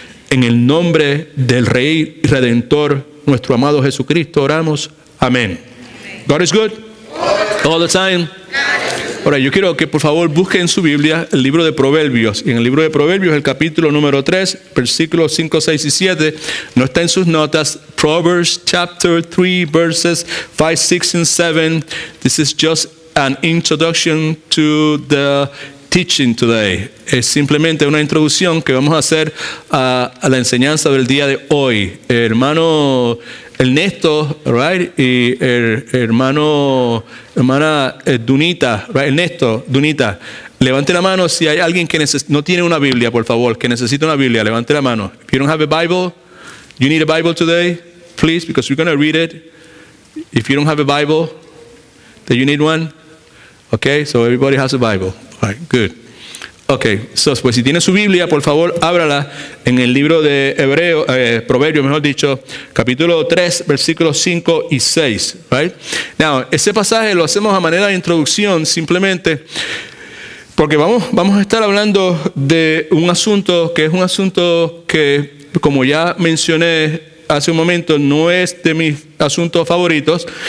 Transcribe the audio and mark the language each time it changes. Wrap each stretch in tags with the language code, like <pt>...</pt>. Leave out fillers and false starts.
<es>En el nombre del Rey Redentor, nuestro amado Jesucristo, oramos. Amén.</es> <en>God is good all the time.</en> <es>Ahora, yo quiero que por favor busquen en su Biblia el libro de Proverbios. Y en el libro de Proverbios, el capítulo número 3, versículos 5, 6 y 7, no está en sus notas.</es> <en>Proverbs chapter 3, verses 5, 6 and 7. This is just an introduction to the teaching today.</en> <es>Es simplemente una introducción que vamos a hacer a la enseñanza del día de hoy. Hermano Ernesto, right? Y hermana Dunita, right? Ernesto, Dunita, levante la mano si hay alguien que no tiene una Biblia, por favor, que necesita una Biblia, levante la mano.</es> <en>If you don't have a Bible, you need a Bible today, please, because we're going to read it. If you don't have a Bible, then you need one. Okay, so everybody has a Bible. All right, good.</en> <es>Okay, so, pues si tiene su Biblia, por favor, ábrala en el libro de Proverbios, mejor dicho, capítulo 3, versículos 5 y 6. Right? Now, ese pasaje lo hacemos a manera de introducción, simplemente porque vamos a estar hablando de un asunto que, como ya mencioné hace un momento, no es de mis asuntos favoritos.</es>